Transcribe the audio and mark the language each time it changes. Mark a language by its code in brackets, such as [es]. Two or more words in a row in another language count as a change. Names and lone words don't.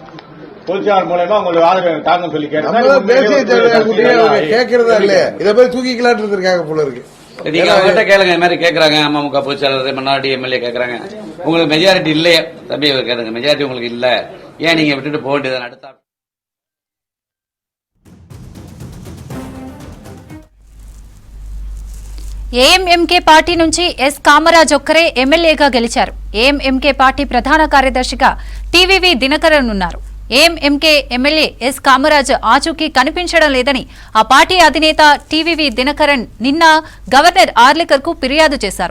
[ta] பொதுச்செயலாளர் மூலமா உங்களுக்கு ஆதரவு தாங்கன்னு சொல்லி கேட்கறதா இல்லையா? இதை போய் தூக்கிக்கலான்னு இருந்திருக்காங்க போல இருக்கு. நீங்க அவங்ககிட்ட கேளுங்க. இந்த மாதிரி கேட்கறாங்க, அமமுக பொதுச்செயலாளர், மன்னாடி எம்எல்ஏ கேட்கறாங்க, உங்களுக்கு மெஜாரிட்டி இல்லையே தம்பி கேளுங்க, மெஜாரிட்டி உங்களுக்கு இல்ல, ஏன் நீங்க விட்டுட்டு போக வேண்டியது? அடுத்த [te] ఏఎంఎంకే పార్టీ నుంచి ఎస్ కామరాజ్ ఒక్కరే ఎమ్మెల్యేగా గెలిచారు. ఏఎంఎంకే పార్టీ ప్రధాన కార్యదర్శిగా టీవీవీ దినకరన్ ఉన్నారు. ఏఎంఎంకే ఎమ్మెల్యే ఎస్ కామరాజ్ ఆచూకీ కనిపించడం లేదని ఆ పార్టీ అధినేత టీవీవీ దినకరన్ నిన్న గవర్నర్ ఆర్లికర్ కు ఫిర్యాదు చేశారు.